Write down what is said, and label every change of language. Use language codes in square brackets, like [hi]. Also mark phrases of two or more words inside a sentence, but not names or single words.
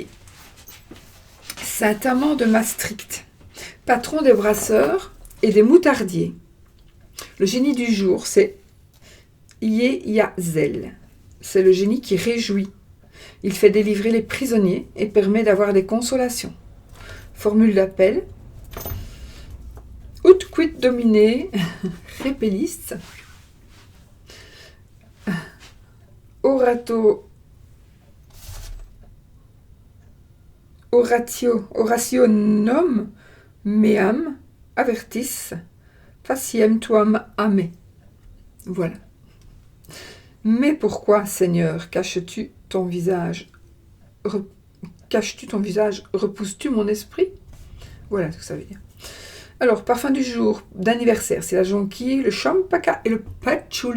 [fr] Saint-Amand de Maastricht, patron des brasseurs et des moutardiers. Le génie du jour, c'est Yeyazel. C'est le génie qui réjouit. Il fait délivrer les prisonniers et permet d'avoir des consolations. Formule d'appel. [la] Ut quid domine, repellis. Orationum meam avertis faciem tuam ame. [fr] Voilà. Mais pourquoi, Seigneur, caches-tu ton visage, repousses-tu mon esprit? Voilà ce que ça veut dire. Alors, parfum du jour, d'anniversaire, c'est la jonquille, le champaka et le patchouli.